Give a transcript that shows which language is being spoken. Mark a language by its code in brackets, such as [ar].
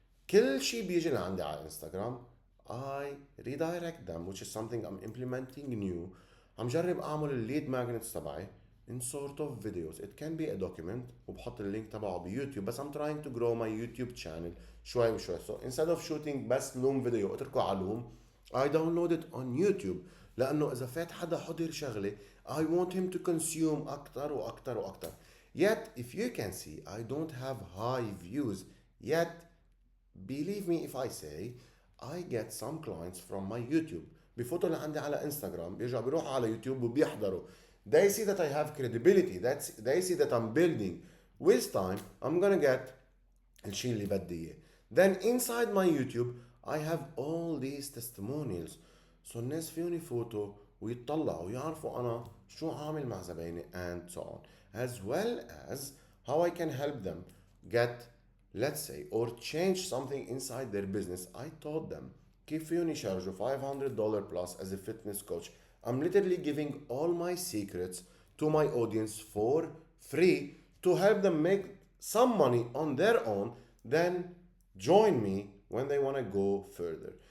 [ar] كل شيء بيجي لعندي على انستغرام [en] I redirect them, which is something I'm implementing new. [ar] عم جرب اعمل الليد magnets تبعي [en] in sort of videos. It can be a document [ar] وبحط اللينك تبعه بيوتيوب, بس [en] I'm trying to grow my YouTube channel [ar] شوي وشوي. [en] So instead of shooting [ar] بس لوم فيديو اتركه على لوم, [en] I download it on YouTube. [ar] لانه اذا فات حدا حضر شغله [en] I want him to consume [ar] اكتر واكتر واكتر. [en] Yet if you can see I don't have high views yet. Believe me if I say I get some clients from my YouTube, [ar] بفوتوا لعندي على انستغرام، بيرجعوا بيروحوا على يوتيوب وبيحضروا. [en] They see that I have credibility. They see that I'm building. With time, I'm gonna get [ar] الشيء اللي بدي اياه. [en] Then inside my YouTube, I have all these testimonials. [ar] So الناس فيهم يفوتوا ويطلعوا ويعرفوا أنا شو عامل مع زبايني [en] and so on. As well as how I can help them get, let's say, or change something inside their business. I taught them [ar] كيف فيهم يشارجوا [en] $500 plus as a fitness coach. I'm literally giving all my secrets to my audience for free to help them make some money on their own, then join me when they want to go further.